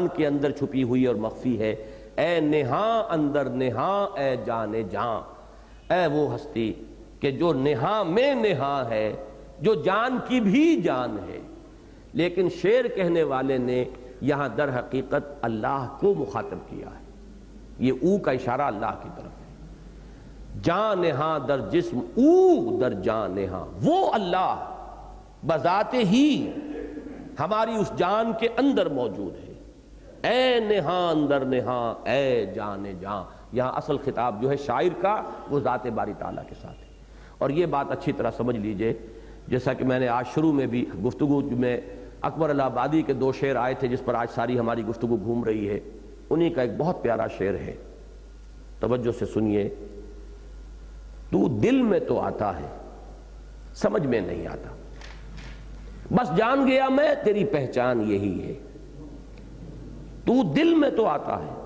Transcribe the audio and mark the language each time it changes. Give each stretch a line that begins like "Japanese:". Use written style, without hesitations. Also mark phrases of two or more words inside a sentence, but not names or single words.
Urdu: کے اندر چھپی ہوئی اور مخفی ہے،
Persian: اے نہاں اندر نہاں اے جان جان،
Urdu: اے وہ ہستی کہ جو نہاں میں نہاں ہے، جو جان کی بھی جان ہے، لیکن شعر کہنے والے نے یہاں در حقیقت اللہ کو مخاطب کیا ہے، یہ او کا اشارہ اللہ کی طرف ہے،
Persian: جان نہاں در جسم او در جان نہاں،
Urdu: وہ اللہ بذات ہی ہماری اس جان کے اندر موجود ہے،
Persian: اے نہاں اندر نہاں اے جان جان،
Urdu: یہاں اصل خطاب جو ہے شاعر کا وہ ذات باری تعالیٰ کے ساتھ ہے۔ اور یہ بات اچھی طرح سمجھ لیجئے، جیسا کہ میں نے آج شروع میں بھی گفتگو میں اکبر الہ آبادی کے دو شعر آئے تھے جس پر آج ساری ہماری گفتگو گھوم رہی ہے، انہی کا ایک بہت پیارا شعر ہے، توجہ سے سنیے، تو دل میں تو آتا ہے سمجھ میں نہیں آتا، بس جان گیا میں تیری پہچان یہی ہے، تو دل میں تو آتا ہے۔